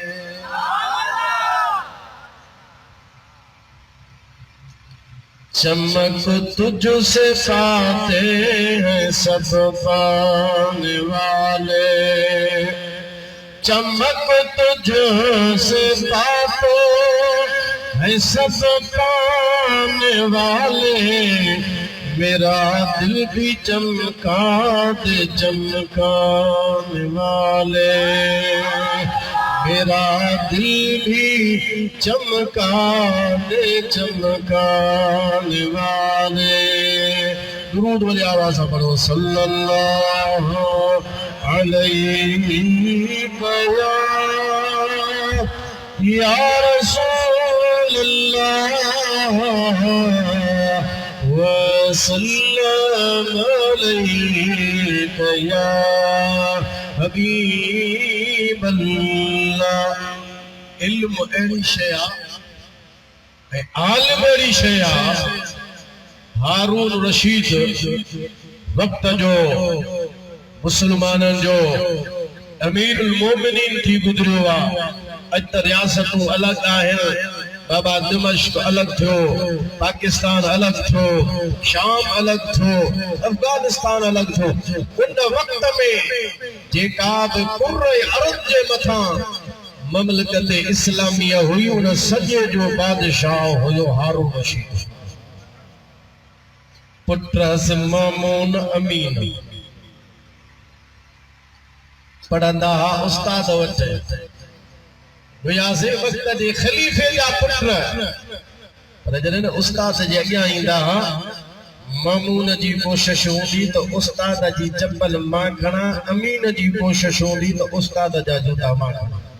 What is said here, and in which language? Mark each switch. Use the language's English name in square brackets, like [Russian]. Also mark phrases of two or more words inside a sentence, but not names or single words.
[Urdu] چمک تجھ سے پاتے ہیں سب پانے والے چمک تجھ سے پاتے ہیں سب پانے والے میرا دل بھی چمکا دے چمکانے والے میرا دل بھی چمکا دے چمکانے والے درود والی آواز سے پڑھو [Arabic] صلى الله عليه يا رسول الله وسلم عليك يا حبيب الله [Sindhi] इल्म अहिड़ी शइ आहे ऐं आलिम अहिड़ी शइ आहे हारून रशीद वक़्त जो मुसलमाननि जो अमीरुल मोमिनीन थी गुज़रियो आहे अॼु त रियासतूं अलॻि आहिनि बाबा दिमश्क अलग थो, पाकिस्तान अलग थो, शाम अलग थो, अफगानिस्तान अलग थो। उन वक्त में जेका बि कुर्रे अर्द जे मथा ममलकत इस्लामिया हुई, उन सजे जो बादशाह हुयो हारून रशीद। पुट्रस मामून अमीन पढ़ंदा हा उस्ताद वटि हुयासे वक्त जे खलीफे जा पुत्र, पर जॾहिं उस्ताद जे अॻियां ईंदा हा मामून जी कोशिश हूंदी त उस्ताद जी चप्पल मां खणा, अमीन जी कोशिश हूंदी त उस्ताद जा जूता मां खणा।